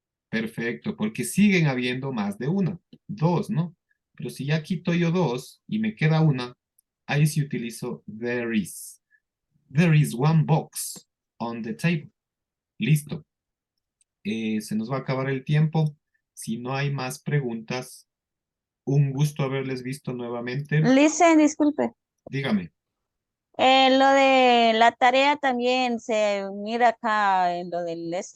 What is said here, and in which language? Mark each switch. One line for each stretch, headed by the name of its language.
Spanish: Perfecto, porque siguen habiendo más de una. 2, ¿no? Pero si ya quito yo 2 y me queda una, ahí sí utilizo there is.
English: There is 1 box on the table.
Spanish: Listo. Se nos va a acabar el tiempo. Si no hay más preguntas, un gusto haberles visto nuevamente. Listen, disculpe. Dígame. Lo de la tarea también se mira acá en lo del